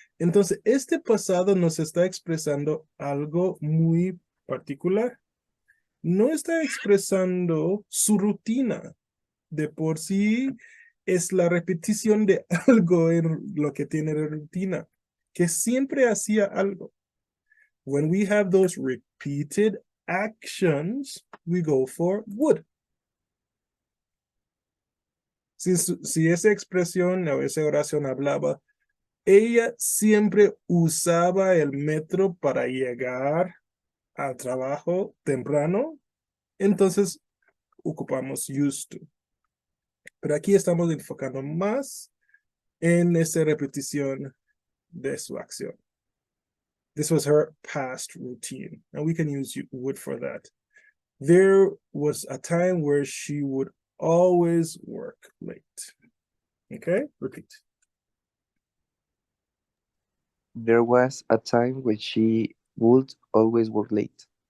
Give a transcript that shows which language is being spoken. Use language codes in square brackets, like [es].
[es] Entonces, este pasado nos está expresando algo muy particular. No está expresando su rutina. De por sí es la repetición de algo en lo que tiene la rutina, que siempre hacía algo. [en] When we have those repeated actions, we go for would. [es] Si esa expresión o esa oración hablaba ella siempre usaba el metro para llegar al trabajo temprano, entonces ocupamos used to. Pero aquí estamos enfocando más en esa repetición de su acción. [en] This was her past routine, and we can use would for that. There was a time where she would always work late. Okay, repeat. There was a time when she would always work late.